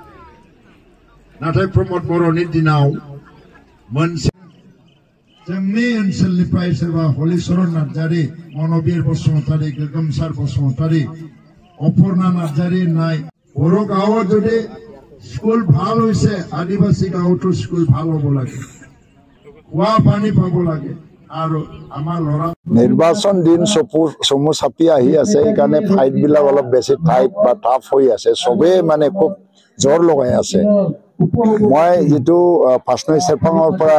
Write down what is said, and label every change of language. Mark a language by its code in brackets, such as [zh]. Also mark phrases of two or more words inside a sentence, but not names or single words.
[brx] नाथाय प्रमद बर'नि दिनाव मोनसे जोंनि ओनसोलनिफ्राय सोरबा हलिचरन नार्जारी मनबीर बसुमतारी गोगोमसार बसुमतारी अपर्णा नार्जारी नाय बर' [as] गाঁৱত যদি স্কুল ভাল হৈছে আদিবাসী গাঁৱতো স্কুল ভাল হ'ব লাগে খোৱা পানী পাব লাগে নির্বাচন দিন চমু চাপি আহি আছে এইকাৰণে ফাইট বিলাক অলপ বেছি টাইট বা টাফ হৈ আছে সবে মানে খুব জোৰ লগাই আছে মই যেটো পাঁচনৈ চেৰপাঙৰ পৰা